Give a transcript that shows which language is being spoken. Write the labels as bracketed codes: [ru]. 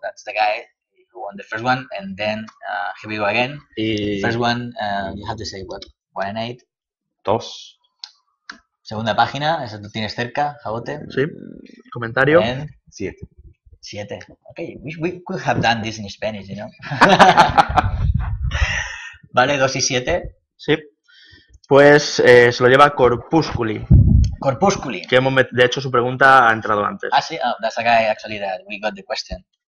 [en] That's the guy who won the first one, and then here we go again. First one, you have to say what? 1 and 8. 2. [es] Segunda página, eso tú tienes cerca, Jabote. Sí. Comentario. 7. 7. [en] Okay, we could have done this in Spanish, you know. [es] Vale, 2 y 7. Sí. Pues se lo lleva Corpusculi. Corpusculi. Que de hecho su pregunta ha entrado antes. [en] Ah, sí, that's a guy actually that we got the question.